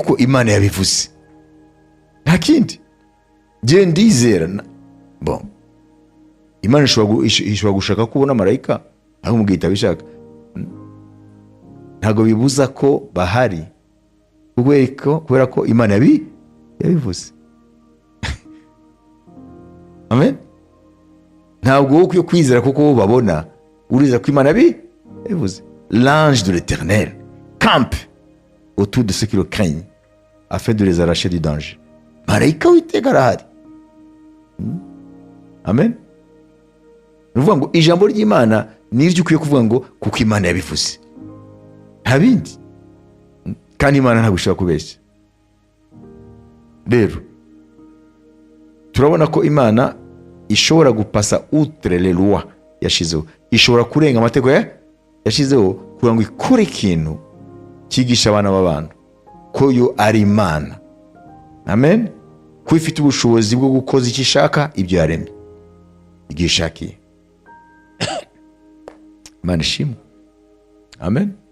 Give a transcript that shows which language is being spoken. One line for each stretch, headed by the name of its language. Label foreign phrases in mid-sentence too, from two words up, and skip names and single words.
Kinyarwanda: kuko Imana yabivuze, nta kindi. je ndizera bon, Imana ishobora gushaka kubona marayika aho umubwira itabishaka, ntabwo bibuza ko bahari, kubera ko Imana yabivuze. amen. ntabwo wowe ukwiye kwizera kuko bo babona, urizera ko Imana yabivuze.
French: L'ange de l'Éternel campe autour de ceux qui le craignent afin de les arracher du danger.
Kinyarwanda: marayika w'Iteka arahari. amen. ni ukuvuga ngo ijambo ry'Imana niryo ukwiye kuvuga ngo kuko Imana yabivuze, nta bindi. kandi Imana ntabwo ishobora kubeshya. rero turabona ko Imana ishobora gupasa
French: outre les lois
Kinyarwanda: yashizeho, ishobora kurenga amategeko yashizeho kugira ngo ikore ikintu cyigisha abana b'abantu ko yo ari Imana. amen. ko ifite ubushobozi bwo gukoza icyo ishaka, ibyo yaremye igihe ishakiye. Imana ishimwe. amen.